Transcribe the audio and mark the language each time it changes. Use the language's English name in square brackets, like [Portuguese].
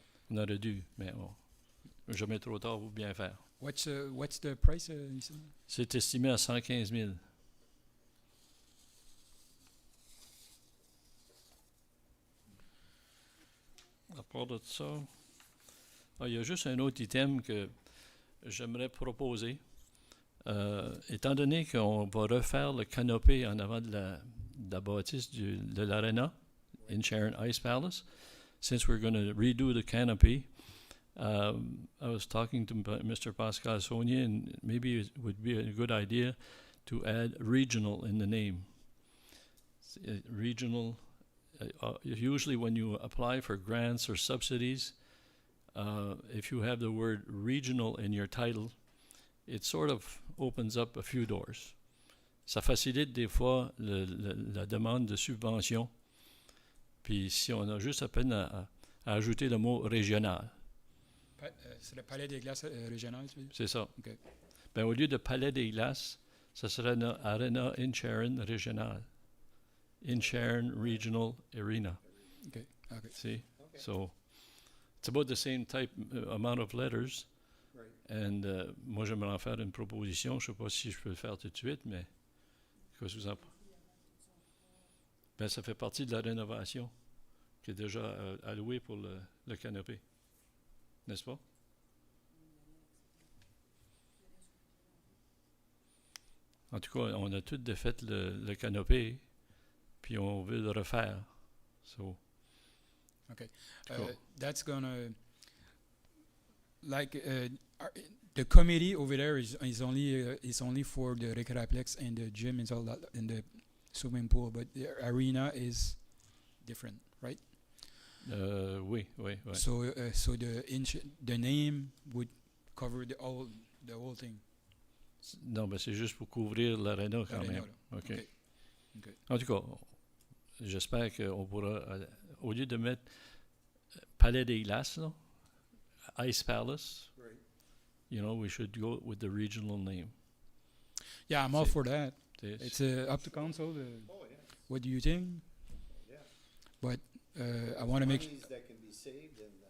[French] On aurait dû, mais bon, jamais trop tard pour bien faire. [English] what's the price, you said? [French] C'est estimé à 115 000. À part de ça, il y a juste un autre item que j'aimerais proposer. Étant donné qu'on va refaire le canopé en avant de la bâtisse de l'Arena in Sharon Ice Palace, [English] since we're going to redo the canopy, I was talking to Mr. Pascal Saunier, and maybe it would be a good idea to add regional in the name. Regional, usually when you apply for grants or subsidies, if you have the word regional in your title, it sort of opens up a few doors. [French] Ça facilite des fois la demande de subvention. Puis si on a juste à peine à ajouter le mot régional, C'est le palais des glaces régional, tu veux dire? c'est ça. [English] OK. [French] Ben, au lieu de Palais des Glaces, ça serait Arena in Sharon Régional. [English] In Sharon Regional Arena. OK. See? So it's about the same type amount of letters. Right. [French] And moi, j'aimerais en faire une proposition. Je ne sais pas si je peux le faire tout de suite, mais qu'est-ce que vous en pensez? Ben, ça fait partie de la rénovation qui est déjà allouée pour le canopé. N'est-ce pas? En tout cas, on a tout défait le canopé, puis on veut le refaire. [English] So, That's gonna, like, the committee over there is only for the Recreaplex and the gym and all that, and the swimming pool, but the arena is different, right? [French] oui. [English] So the name would cover the whole thing. [French] Non, ben c'est juste pour couvrir l'aréna quand [English] Arena, [French] même. là. [English] OK. OK. En tout cas, j'espère qu'on pourra, au lieu de mettre Palais des Glaces, là, Ice Palace, Right. you know, we should go with the regional name. Yeah, I'm all for that. It's- It's up to council. Oh, yeah. What do you think? Yeah. But I want to make. Monies that can be saved and,